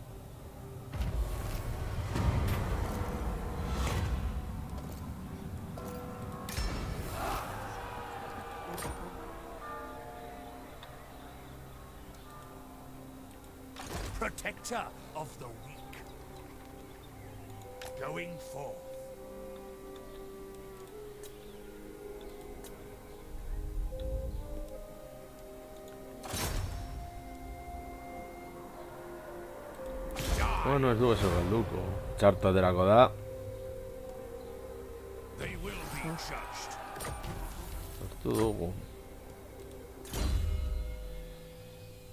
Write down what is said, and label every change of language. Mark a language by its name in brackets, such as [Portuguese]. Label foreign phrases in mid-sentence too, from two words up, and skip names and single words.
[English] Protector of the weak. Going forth. [Basque] Bueno, ez dugu zer galduko. Txarto aterako da. [English] They will be judged. [Basque] Sortu dugu.